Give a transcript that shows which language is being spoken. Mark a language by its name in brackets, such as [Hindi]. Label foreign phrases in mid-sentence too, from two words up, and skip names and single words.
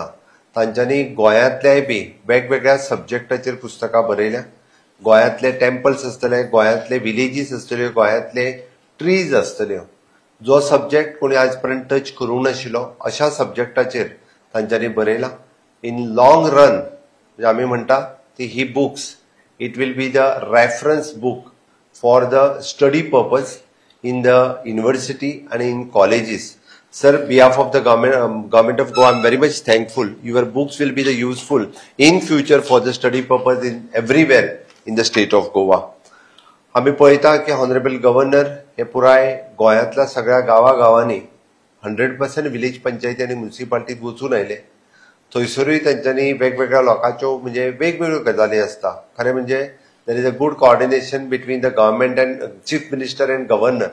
[Konkani] तांच्यांनी गोंयांतल्याय बी वेगवेगळ्या सब्जेक्टाचेर पुस्तकां बरयल्या. गोंयांतले टेम्पल्स आसतले, गोंयांतले विलेजीस आसतल्यो, गोंयांतले ट्रीज आसतल्यो. जो सब्जेक्ट कोणी आज पर्यंत टच करूंक नाशिल्लो अशा सब्जेक्टाचेर तांच्यांनी बरयला. [English] in long run [Konkani] म्हणजे आमी म्हणटा ती ही [English] books it will be the reference book for the study purpose in the university आणि in colleges. Sir, behalf of the government of Goa, I am very much thankful. Your books will be the useful in future for the study purpose in everywhere in the state of Goa. [Konkani] आम्ही पळयता की हॉनरेबल गव्हर्नर हे पुराय गोंयांतल्या सगळ्या गांवांनी 100% विलेज पंचायती आणि म्युनिसिपालिटीत वचून आयले. थंयसरूय तांच्यांनी वेगवेगळ्या लोकांच्यो म्हणजे वेगवेगळ्यो गजाली आसता. खरें म्हणजे [English] there is a good coordination between the government and chief minister and governor.